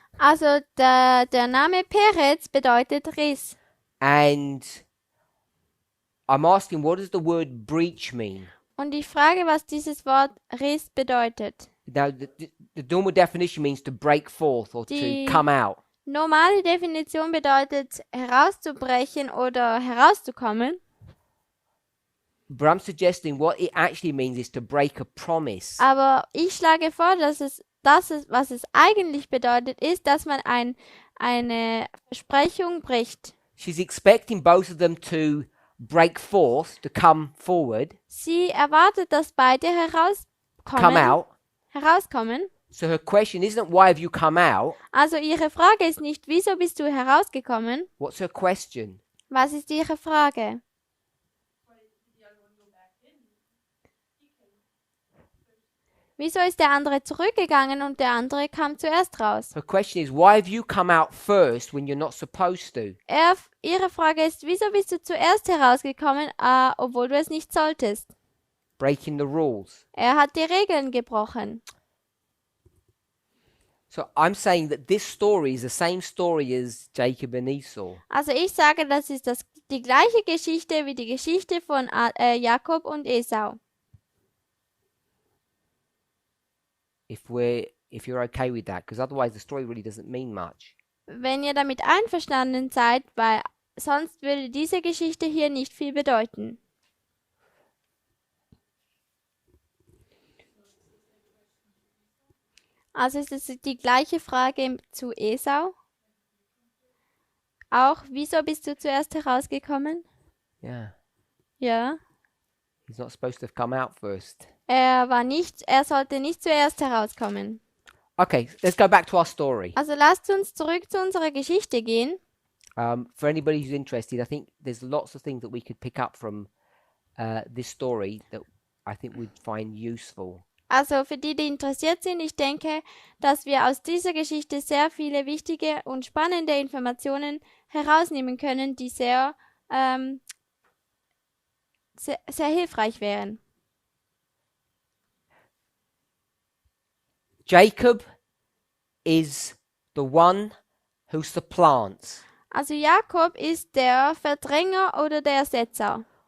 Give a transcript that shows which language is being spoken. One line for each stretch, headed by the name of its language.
German: Also der Name Peretz bedeutet Riss.
English: And I'm asking, what does the word breach mean?
German: Und ich frage, was dieses Wort Riss bedeutet.
English: Now, the normal definition means to break forth or to
German: Die-
English: come out.
German: Normale Definition bedeutet herauszubrechen oder herauszukommen.
English: But I'm suggesting what it actually means is to break a promise.
German: Aber ich schlage vor, was es eigentlich bedeutet, ist, dass man eine Versprechung bricht.
English: She's expecting both of them to break forth, to come forward,
German: Sie erwartet, dass beide
English: come out.
German: herauskommen.
English: So her question isn't why have you come out?
German: Also ihre Frage ist nicht, wieso bist du herausgekommen?
English: What's her question?
German: Was ist ihre Frage? Wieso ist der andere zurückgegangen und der andere kam zuerst raus?
English: Her question is why have you come out first when you're not supposed to?
German: Ihre Frage ist, wieso bist du zuerst herausgekommen, obwohl du es nicht solltest?
English: Breaking the rules.
German: Er hat die Regeln gebrochen.
English: So I'm saying that this story is the same story as Jacob and Esau.
German: Also ich sage, das ist die gleiche Geschichte wie die Geschichte von Jakob und Esau.
English: If you're okay with that, because otherwise the story really doesn't mean much.
German: Wenn ihr damit einverstanden seid, weil sonst würde diese Geschichte hier nicht viel bedeuten. Also ist es die gleiche Frage zu Esau. Auch, wieso bist du zuerst herausgekommen?
English: Yeah.
German: Ja.
English: He's not supposed to have come out first.
German: Er sollte nicht zuerst herauskommen.
English: Okay, let's go back to our story.
German: Also lasst uns zurück zu unserer Geschichte gehen.
English: For anybody who's interested, I think there's lots of things that we could pick up from this story that I think we'd find useful.
German: Also für die interessiert sind, ich denke, dass wir aus dieser Geschichte sehr viele wichtige und spannende Informationen herausnehmen können, die sehr hilfreich wären.
English: Jacob is the one who supplants,
German: Also Jakob ist der Verdränger oder der Ersetzer.